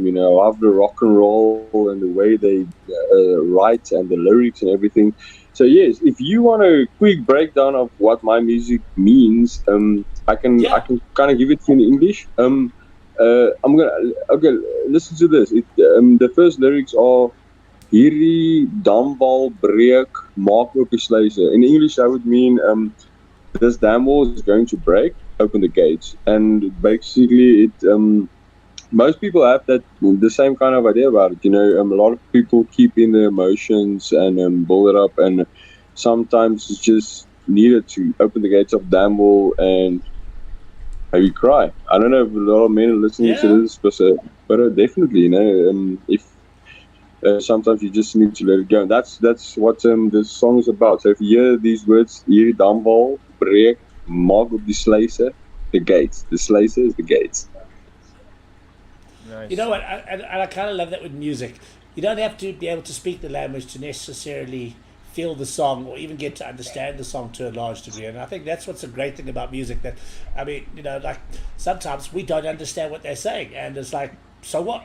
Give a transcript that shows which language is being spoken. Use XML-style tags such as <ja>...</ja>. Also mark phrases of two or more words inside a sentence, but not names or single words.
<en>You know, I love the rock and roll and the way they write and the lyrics and everything. So yes, if you want a quick breakdown of what my music means, I can kind of give it to you in English. I'm gonna listen to this. The first lyrics are</en> <af>hierdie damwal breek, maak oop die sluise.</af> <en>In English, that would mean this dam wall is going to break, open the gates. And basically, most people have the same kind of idea about it. You know, a lot of people keep in their emotions and build it up, and sometimes it's just needed to open the gates of dam wall and maybe cry. I don't know if a lot of men are listening to this, but definitely, you know, if sometimes you just need to let it go. And that's what this song is about. So if you hear these words,</en> <af>hierdie damwal breek, maak op die sluise,</af> <en>the gates. The sluise is the gates. Nice. You know what? And I kind of love that with music. You don't have to be able to speak the language to necessarily feel the song or even get to understand the song to a large degree. And I think that's what's a great thing about music. That, I mean, you know, like sometimes we don't understand what they're saying, and it's like, so what?</en>